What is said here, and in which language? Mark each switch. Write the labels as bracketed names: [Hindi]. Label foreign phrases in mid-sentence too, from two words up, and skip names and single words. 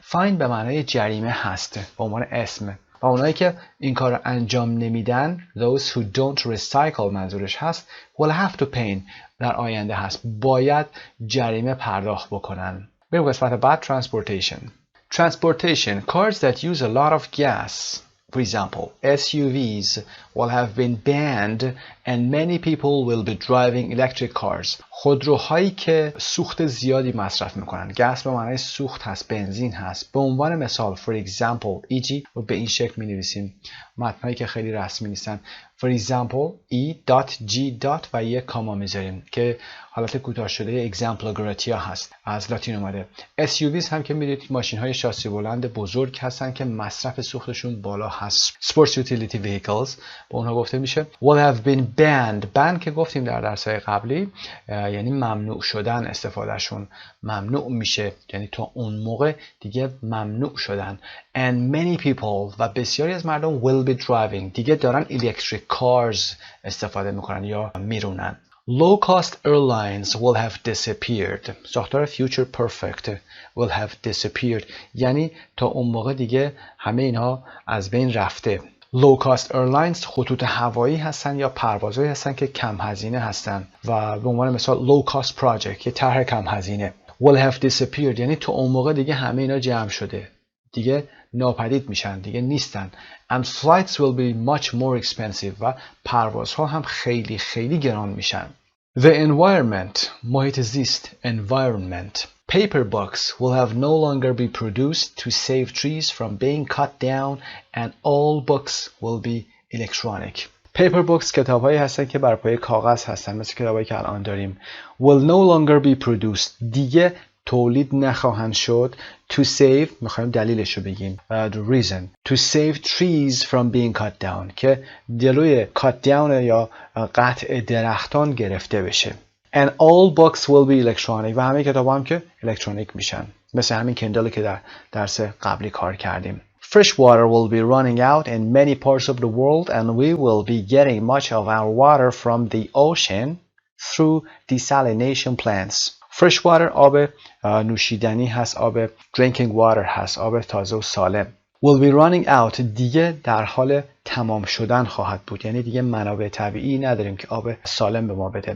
[Persian] fine به معنای جریمه هست به عنوان اسم، و اونایی که این کار رو انجام نمیدن [English] those who don't recycle [Persian] منظورش هست [English] will have to pay [Persian] در آینده هست، باید جریمه پرداخت بکنن. بریم قسمت بعد. [English] transportation cars that use a lot of gas. For example, SUVs will have been banned and many people will be driving electric cars. [Persian] خودروهایی که سوخت زیادی مصرف میکنن. گاز به معنای سوخت هست، بنزین هست. به عنوان مثال [English] for example [Persian] EG رو به این شکل می نویسیم، متنهایی که خیلی رسمی نیستن. [English] for example E.G. [Persian] و یک کاما میذاریم که حالت کوتاه شده exemplogratia هست، از لاتین اومده. SUVs هم که میدونید ماشین های شاسی بلند بزرگ هستن که مصرف سوختشون بالا هست. [English] Sports Utility Vehicles [Persian] به اونها گفته میشه. [English] will have been banned. [Persian] ban که گفتیم در درس‌های قبلی یعنی ممنوع شدن، استفادهشون ممنوع میشه، یعنی تا اون موقع دیگه ممنوع شدن. [English] and many people [Persian] و بسیاری از مردم [English] will be driving [Persian] دیگه دارن [English] electric cars [Persian] استفاده میکنن یا میرونن. [English] low cost airlines will have disappeared. [Persian] ساختار [English] future perfect will have disappeared [Persian] یعنی تا اون موقع دیگه همه اینها از بین رفته. [English] low cost airlines [Persian] خطوط هوایی هستن یا پروازهایی هستن که کم هزینه هستن و به عنوان مثال [English] low cost project [Persian] که طرح کم هزینه. [English] will have disappeared [Persian] یعنی تا اون موقع دیگه همه اینا جمع شده، دیگه ناپدید میشن، دیگه نیستن. [English] and flights will be much more expensive [Persian] و پروازها هم خیلی خیلی گران میشن. [English] the environment [Persian] محیط زیست [English] environment. paper books will have no longer be produced to save trees from being cut down and all books will be electronic. paper books [Persian] کتاب‌هایی هستن که بر پایه کاغذ هستن، مثل کتابایی که الان داریم. [English] will no longer be produced [Persian] دیگه تولید نخواهند شد. [English] to save [Persian] میخوایم دلیلش رو بگیم. [English] the reason to save trees from being cut down [Persian] که جلوی [English] cut down [Persian] یا قطع درختان گرفته بشه. [English] and all books will be electronic [Persian] و همه کتاب‌ها هم که الکترونیک میشن، مثل همین کندل که در درس قبلی کار کردیم. [English] fresh water will be running out in many parts of the world and we will be getting much of our water from the ocean through desalination plants. fresh water [Persian] آب نوشیدنی هست، آب [English] drinking water [Persian] هست، آب تازه و سالم. [English] will be running out [Persian] دیگه در حال تمام شدن خواهد بود، یعنی دیگه منابع طبیعی نداریم که آب سالم به ما بده.